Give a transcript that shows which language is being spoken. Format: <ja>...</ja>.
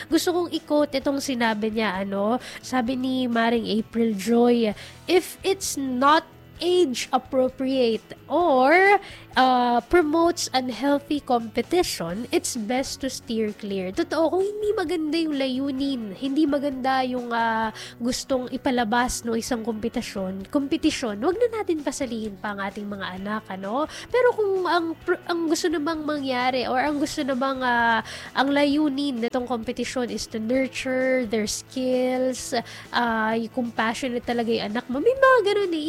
<tl>Gusto kong i-quote itong sinabi niya, ano? Sabi ni Maring April Joy,</tl> <en>if it's not age appropriate or promotes unhealthy competition, it's best to steer clear.</en> <tl>Totoo, kung hindi maganda yung layunin, hindi maganda yung gustong ipalabas no isang kompetisyon, huwag na natin pasalihin pa ang ating mga anak, ano? Pero kung ang gusto namang mangyari or ang gusto namang ang layunin nitong kompetisyon</tl> <en>is to nurture their skills,</en> <tl>kung passionate talaga yung anak mo, may mga ganun eh.</tl>